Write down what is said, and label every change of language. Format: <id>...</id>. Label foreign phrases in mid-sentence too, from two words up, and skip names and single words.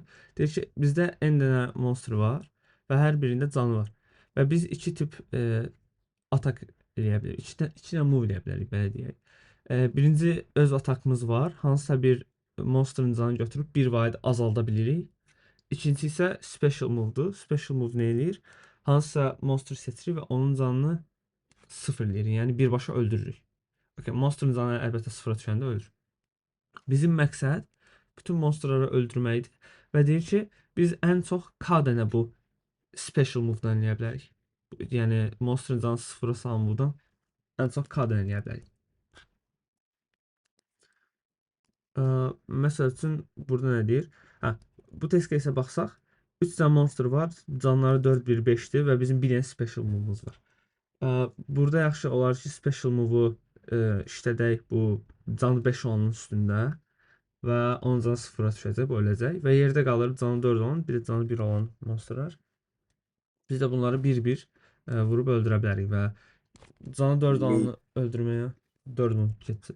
<az>Deyir ki, bizdə n dənə monster var və hər birində canı var. Və biz iki tip atak eləyə bilərik. İki dənə move eləyə bilərik, belə deyək. Birinci öz atakımız var. Hansısa bir monsterın canını götürüb bir vahid azalda bilirik. İkincisi isə</az> <en>special move-</en> <az>dur.</az> <en>Special move</en> <az>nə eləyir? Hansısa monster seçirik və onun canını sıfır eləyirik. Yəni birbaşa öldürürük. Okay, monsterın canı əlbəttə sıfıra düşəndə ölür. Bizim məqsəd bütün monsterları öldürməkdir və deyir ki, biz ən çox K dənə bu</az> <en>special move-</en> <az>dan eləyə bilərik. Yəni monsterın canı sıfıra salan move-dan ən çox K dənə eləyə bilərik. Məsəl üçün burada nə deyir? Bu</az> <en>test case-</en> <az>ə baxsaq, 3 dənə monster var, canları 4, 1, 5-dir və bizim bir dənə</az> <en>special move-</en> <az>umuz var. Burada yaxşı olar ki,</az> <en>special move-</en> <az>u işlədək bu canı 5 olanın üstündə və onun canı sıfıra düşəcək, bu öləcək və yerdə qalır canı 4 olan, bir də canı 1 olan monsterlar. Biz də bunları bir-bir vurub öldürə bilərik və canı 4 olanı öldürməyə 4 move keçəcək.</az>